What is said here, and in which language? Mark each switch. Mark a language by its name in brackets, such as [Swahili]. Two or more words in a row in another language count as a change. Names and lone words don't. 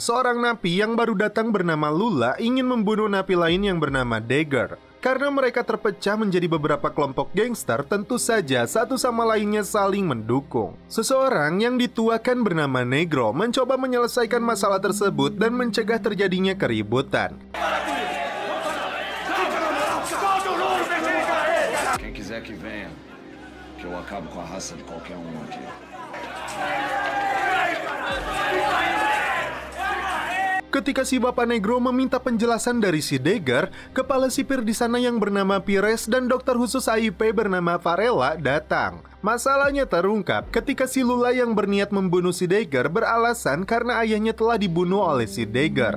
[Indonesian] Seorang napi yang baru datang bernama Lula ingin membunuh napi lain yang bernama Dagger. Karena mereka terpecah menjadi beberapa kelompok gangster, tentu saja satu sama lainnya saling mendukung. Seseorang yang dituakan bernama Negro mencoba menyelesaikan masalah tersebut dan mencegah terjadinya keributan. [Portuguese] Quem quiser que venha, que eu acabo com a raça de qualquer um aqui. [Indonesian] Ketika si Bapak Negro meminta penjelasan dari si Dagger, kepala sipir di sana yang bernama Pires dan dokter khusus AIP bernama Varela datang. Masalahnya terungkap ketika si Lula yang berniat membunuh si Dagger beralasan karena ayahnya telah dibunuh oleh si Dagger.